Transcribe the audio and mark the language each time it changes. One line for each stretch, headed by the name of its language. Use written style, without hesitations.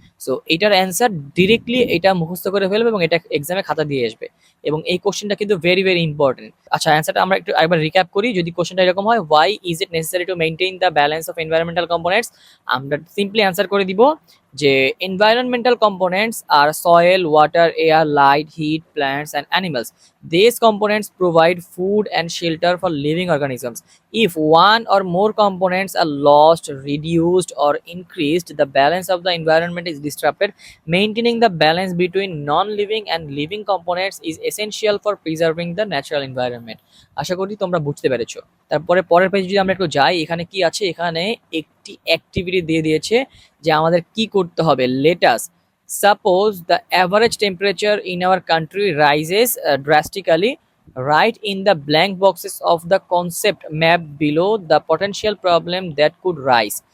Bangla: So এটার answer directly এটা মুখস্থ করে ফেলবে এবং এটা এক্সামে খাতা দিয়ে আসবে, এবং এই কোশ্চেনটা কিন্তু ভেরি ভেরি ইম্পর্টেন্ট। আচ্ছা, অ্যান্সারটা আমরা একটু একবার রিক্যাপ করি। যদি কোশ্চেনটা এরকম হয়,
English: why is it necessary to maintain the balance of environmental components,
Bangla: আমরা সিম্পলি অ্যান্সার করে দিব যে
English: environmental components are soil, water, air, light, heat, plants and animals. These components provide food and shelter for living organisms. If one or more components are lost, reduced or increased, the balance of the environment is disrupted. Maintaining the balance between non-living and living components is essential for preserving the natural environment.
Bangla: আশা করি তোমরা বুঝতে পেরেছো। তারপরে পরের পেজে যদি আমরা একটু যাই, এখানে কি আছে? এখানে একটি অ্যাক্টিভিটি দিয়ে দিয়েছে যে আমাদের কি করতে হবে।
English: Let's suppose the average temperature in our country rises drastically, write in the blank boxes of the concept map below the potential problem that could rise.